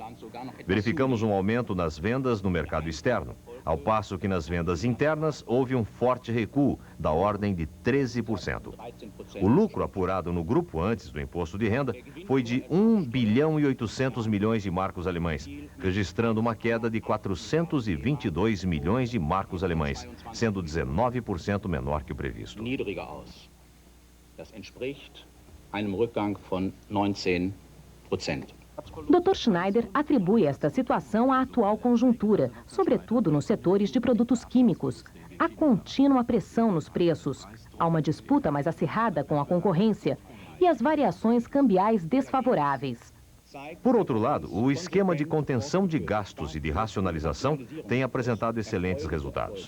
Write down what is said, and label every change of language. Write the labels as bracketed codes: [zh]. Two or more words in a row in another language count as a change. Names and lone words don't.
[pt] Verificamos um aumento nas vendas no mercado externo, ao passo que nas vendas internas houve um forte recuo, da ordem de 13%. O lucro apurado no grupo antes do imposto de renda foi de 1 bilhão e 800 milhões de marcos alemães, registrando uma queda de 422 milhões de marcos alemães, sendo 19% menor que o previsto. [de] Das entspricht einem Rückgang von 19%. [pt] Dr. Schneider atribui esta situação à atual conjuntura, sobretudo nos setores de produtos químicos, Há contínua pressão nos preços, há uma disputa mais acirrada com a concorrência e as variações cambiais desfavoráveis. Por outro lado, o esquema de contenção de gastos e de racionalização tem apresentado excelentes resultados.